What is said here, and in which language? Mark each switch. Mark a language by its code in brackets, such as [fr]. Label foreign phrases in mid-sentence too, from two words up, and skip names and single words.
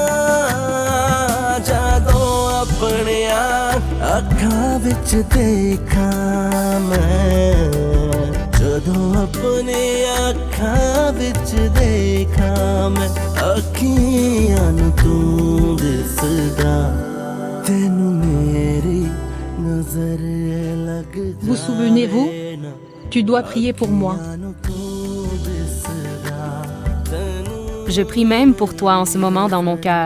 [pa] ਜਾਦੋਂ ਅਪਣੇ ਅੱਖਾਂ ਵਿਚ ਦੇਖਾ ਮੈਂ ਜਦੋਂ ਅਪਣੀ ਅੱਖਾਂ ਵਿਚ ਦੇਖਾ ਮੈਂ ਅੱਖੀਆਂ ਨੂੰ ਤੂ ਦਿਸਦਾ ਤੈਨੂ ਮੇਰੀ ਨਜ਼ਰ ਲੱਗ ਜਾਏ [fr] Vous souvenez-vous? Tu dois prier pour moi. Je prie même pour toi en ce moment dans mon cœur.